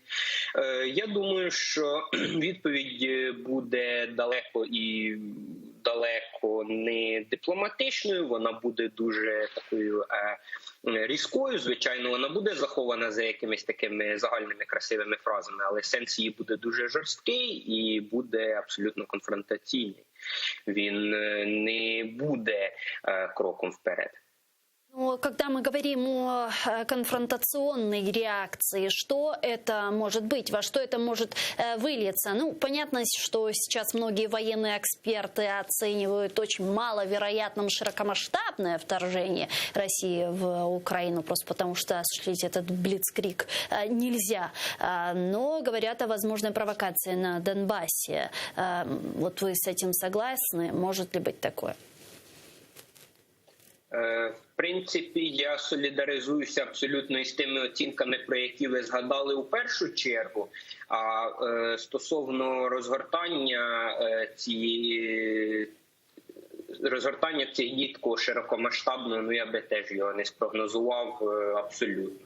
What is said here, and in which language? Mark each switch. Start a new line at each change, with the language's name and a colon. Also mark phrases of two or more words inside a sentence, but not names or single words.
Ukrainian: Я думаю, що відповідь буде далеко не дипломатичною, вона буде дуже такою різкою. Звичайно, вона буде захована за якимись такими загальними красивими фразами, але сенс її буде дуже жорсткий і буде абсолютно конфронтаційний. Він не буде кроком вперед.
Russian: Но когда мы говорим о конфронтационной реакции, что это может быть, во что это может вылиться? Ну, понятно, что сейчас многие военные эксперты оценивают очень маловероятным широкомасштабное вторжение России в Украину, просто потому что осуществить этот блицкриг нельзя. Но говорят о возможной провокации на Донбассе. Вот вы с этим согласны? Может ли быть такое?
Ukrainian: В принципі, я солідаризуюся абсолютно із тими оцінками, про які ви згадали у першу чергу. А стосовно розгортання цих дій такого широкомасштабного, ну я би теж його не спрогнозував абсолютно.